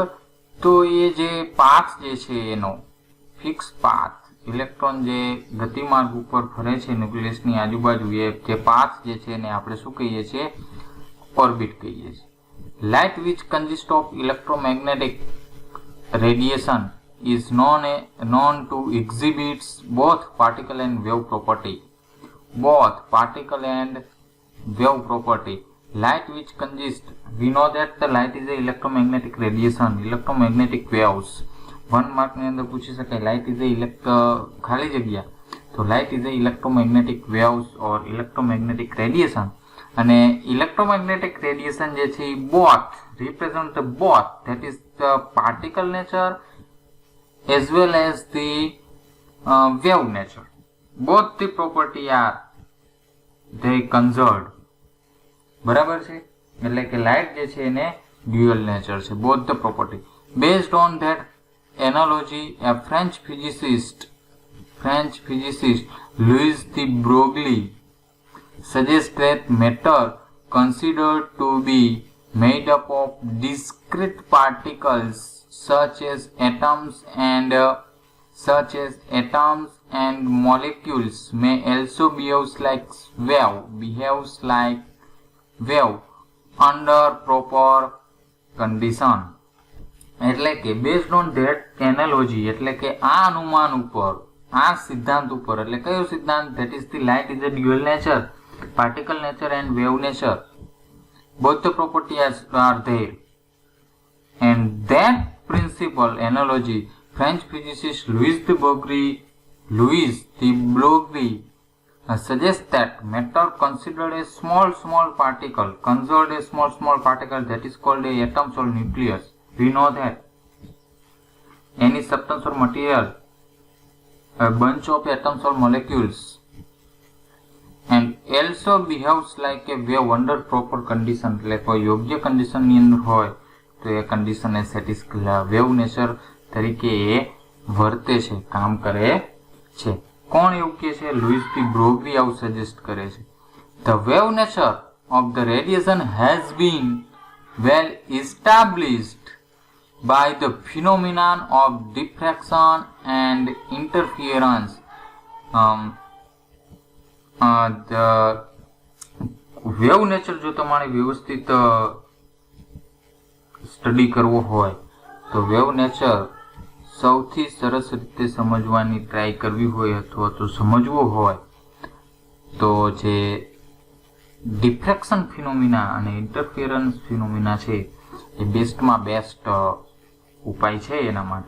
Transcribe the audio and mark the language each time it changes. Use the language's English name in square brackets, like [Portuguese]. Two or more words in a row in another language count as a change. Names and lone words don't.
[Gujarati] તો એ જે પાથ જે છે એનો [English] fix path, [Gujarati] ઇલેક્ટ્રોન જે ગતિમાર્ગ ઉપર ફરે છે ન્યુક્લિયસની આજુબાજુ, એ જે પાથ જે છે એને આપણે શું કહીએ છીએ? ઓર્બિટ કહીએ છીએ। [English] light which consist of electromagnetic radiation is known to exhibits both particle and wave property. Both particle and wave property. Light which consists, we know that the light is a electromagnetic radiation, electromagnetic waves. 1 mark [Gujarati] ની અંદર પૂછી શકાય [English] light is a [Gujarati] ખાલી જગ્યા, તો [English] light is a electromagnetic waves or electromagnetic radiation. અને electromagnetic radiation [Gujarati] જે છે [English] both represent the both, that is the particle nature as well as the wave nature. Both the property are they conserved. [Gujarati] બરાબર છે। એટલે કે લાઇટ જે છે એને [English] dual nature [Gujarati] છે, [English] both the property. Based on that analogy, a French physicist Louis de Broglie suggests that matter considered to be made up of discrete particles such as atoms and molecules may also behaves like wave under proper condition. [Gujarati] એટલે કે [English] based on that analogy [Gujarati] એટલે કે આ અનુમાન ઉપર, આ સિદ્ધાંત ઉપર, એટલે કયો સિદ્ધાંત? [English] that is the light is a dual nature, particle nature and wave nature, both the properties are there. And that principle analogy, French physicist Louis de Broglie suggests that matter considered a small particle, that is called a atoms or nucleus. We know that any substance or material, a bunch of atoms or molecules, and also behaves like a wave under proper condition. [Gujarati] એટલે કોઈ યોગ્ય કન્ડિશન ની અંદર હોય તો એ કન્ડિશન એ [English] wave nature [Gujarati] તરીકે એ વર્તે છે, કામ કરે છે। કોણ એવું કહે છે? લुइस डी ब्रोग्ली આવું સજેસ્ટ કરે છે। [English] The wave nature of the radiation has been well established by the phenomenon of diffraction and interference. The wave nature [Gujarati] જો તમારે વ્યવસ્થિત સ્ટડી કરવો હોય તો [English] wave nature [Gujarati] સૌથી સરસ રીતે સમજવાની ટ્રાય કરવી હોય અથવા તો સમજવો હોય તો જે [English] diffraction phenomena [Gujarati] અને [English] interference phenomena [Gujarati] છે એ બેસ્ટમાં બેસ્ટ ઉપાય છે એના માટે.